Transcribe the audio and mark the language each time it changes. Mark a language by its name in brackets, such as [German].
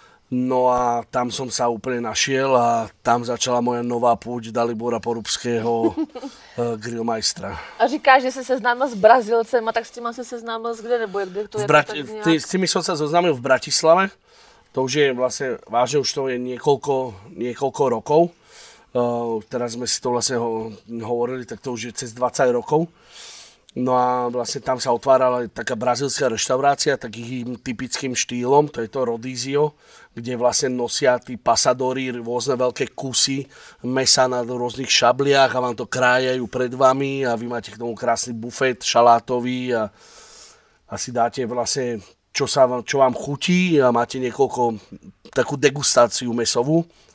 [Slovak] No a tam som sa úplne našiel a tam začala moja nová púť Dalibora Porubského, grillmajstra. [Czech] A říkáš, že si seznámil s Brazílcem, a tak s tím se seznámil kde, nebo kde to je? [Slovak] S tými som sa zoznámil v Bratislave. To už je vlastne, vážne už to je niekoľko rokov. Teraz sme si to vlastne hovorili, tak to už je cez 20 rokov. No a vlastne tam sa otvárala taká brazílska reštaurácia, takým typickým štýlom, to je to rodizio, kde vlastne nosia tí pasadori rôzne veľké kusy mesa na rôznych šabliach a vám to krájajú pred vami a vy máte k tomu krásny bufet šalátový a si dáte vlastne čo vám chutí a máte takú degustáciu mesovú.